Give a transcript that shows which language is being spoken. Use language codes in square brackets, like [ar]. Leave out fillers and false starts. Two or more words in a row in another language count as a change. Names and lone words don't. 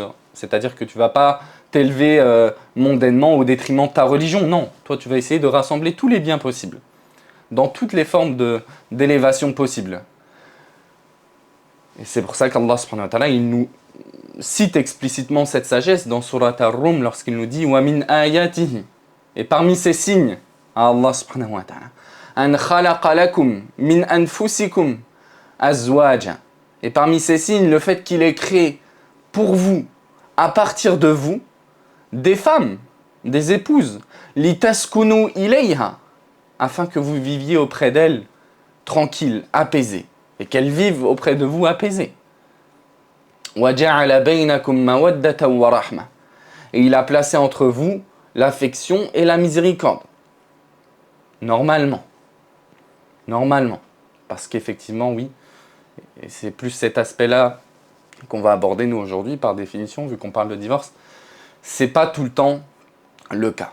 [fr] C'est-à-dire que tu ne vas pas t'élever mondainement au détriment de ta religion. Non, toi, tu vas essayer de rassembler tous les biens possibles, dans toutes les formes d'élévation possibles. Et c'est pour ça qu'Allah [ar] سبحانه وتعالى, [fr] il nous cite explicitement cette sagesse dans Surat Ar-Rum lorsqu'il nous dit « [ar] ومن آياته [fr] » et parmi ces signes à Allah [ar] سبحانه وتعالى « أن خلق لكم من أنفسكم أزواجا [fr] » et parmi ces signes, le fait qu'il ait créé pour vous, à partir de vous, des femmes, des épouses « [ar] لتسكنوا إليها [fr] » afin que vous viviez auprès d'elles tranquilles, apaisées, et qu'elles vivent auprès de vous apaisées. [ar] وَجَعَلَ بَيْنَكُمْ مَوَدَّةً وَرَحْمَةً [fr] et il a placé entre vous l'affection et la miséricorde. Normalement. Parce qu'effectivement, oui, et c'est plus cet aspect-là qu'on va aborder nous aujourd'hui, par définition, vu qu'on parle de divorce, c'est pas tout le temps le cas.